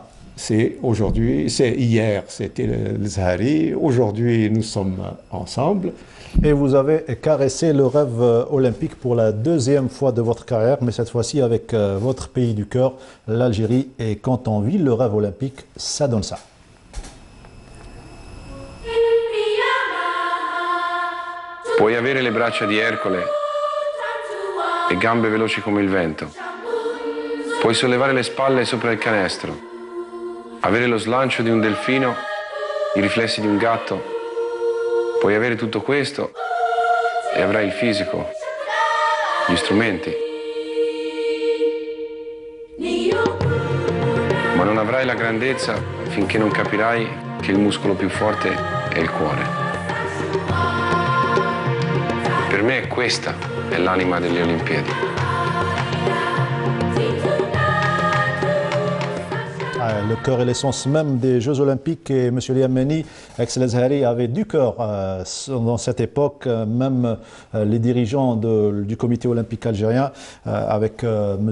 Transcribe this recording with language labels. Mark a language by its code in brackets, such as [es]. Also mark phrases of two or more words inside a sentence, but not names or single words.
[fr] C'est hier c'était le Zahari, aujourd'hui nous sommes ensemble. Et vous avez caressé le rêve olympique pour la deuxième fois de votre carrière, mais cette fois-ci avec votre pays du cœur, l'Algérie. Et quand on vit le rêve olympique, ça donne ça. [it] Puoi avere le braccia di Ercole e gambe veloci come il vento. Puoi sollevare le spalle sopra il canestro, avere lo slancio di un delfino, i riflessi di un gatto. Puoi avere tutto questo e avrai il fisico gli strumenti. Ma non avrai la grandezza finché non capirai che il muscolo più forte è il cuore. Per me questa è l'anima delle Olimpiadi. [fr] Le cœur et l'essence même des Jeux Olympiques, et M. Liameni, ex-Lazhari, avait du cœur dans cette époque, même les dirigeants du comité olympique algérien, avec M.